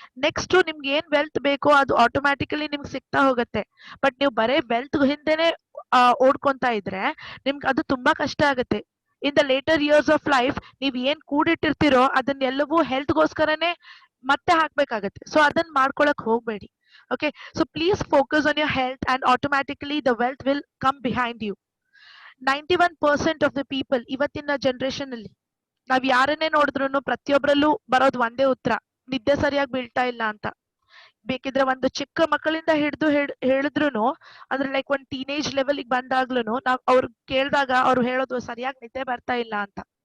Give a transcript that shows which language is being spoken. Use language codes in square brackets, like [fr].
[kn] Next ನಿಮ್ಗೆ ಏನ್ wealth ಬೇಕೋ ಅದು ಆಟೋಮ್ಯಾಟಿಕಲಿ ನಿಮ್ಗೆ ಸಿಗ್ತಾ ಹೋಗುತ್ತೆ. ಬಟ್ ನೀವು ಬರೇ ವೆಲ್ತ್ ಹಿಂದೆನೆ ಓಡ್ಕೊಂತಾ ಇದ್ರೆ ನಿಮ್ಗೆ ಅದು ತುಂಬಾ ಕಷ್ಟ ಆಗುತ್ತೆ. [en] in the later years of life [kn] ನೀವ್ ಏನ್ ಕೂಡಿಟ್ಟಿರ್ತೀರೋ ಅದನ್ನೆಲ್ಲವೂ ಹೆಲ್ತ್ಗೋಸ್ಕರನೇ ಮತ್ತೆ ಹಾಕ್ಬೇಕಾಗತ್ತೆ. ಸೊ ಅದನ್ನ ಮಾಡ್ಕೊಳಕ್ ಹೋಗ್ಬೇಡಿ. [en] Okay, so please focus on your health and automatically the wealth will come behind you. 91% of the people [kn] ಇವತ್ತಿನ ಜನರೇಷನ್ ಅಲ್ಲಿ ನಾವ್ ಯಾರನ್ನೇ ನೋಡಿದ್ರು ಪ್ರತಿಯೊಬ್ಬರಲ್ಲೂ ಬರೋದು ಒಂದೇ ಉತ್ತರ: ನಿದ್ದೆ ಸರಿಯಾಗಿ ಬೀಳ್ತಾ ಇಲ್ಲ ಅಂತ. ಬೇಕಿದ್ರೆ ಒಂದು ಚಿಕ್ಕ ಮಕ್ಕಳಿಂದ ಹಿಡಿದು ಹೇಳಿದ್ರು, ಅಂದ್ರೆ ಲೈಕ್ ಒಂದ್ ಟೀನೇಜ್ ಲೆವೆಲ್ಗೆ ಬಂದಾಗ್ಲೂ ನಾವ್ ಅವ್ರು ಕೇಳಿದಾಗ ಅವ್ರು ಹೇಳೋದು ಸರಿಯಾಗಿ ನಿದ್ದೆ ಬರ್ತಾ ಇಲ್ಲ ಅಂತ.